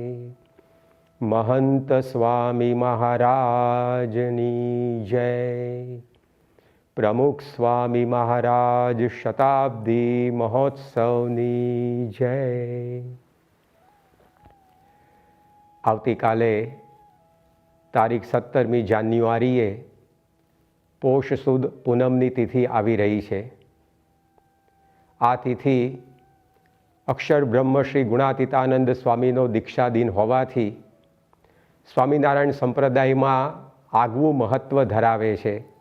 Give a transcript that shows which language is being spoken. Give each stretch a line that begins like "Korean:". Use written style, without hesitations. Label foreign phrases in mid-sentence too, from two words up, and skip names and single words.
Gujarati: મહંત સ્વામી મહારાજની જય। પ્રમુખ સ્વામી મહારાજ શતાબ્દી મહોત્સવની જય। આવતી કાલે તારીખ 17મી જાન્યુઆરીએ પોષ સુદ પૂનમની તિથિ આવી રહી છે। આ તિથિ અક્ષર બ્રહ્મ શ્રી ગુણાતીતાનંદ સ્વામીનો દીક્ષા દિન હોવાથી સ્વામિનારાયણ સંપ્રદાયમાં આગવું મહત્ત્વ ધરાવે છે।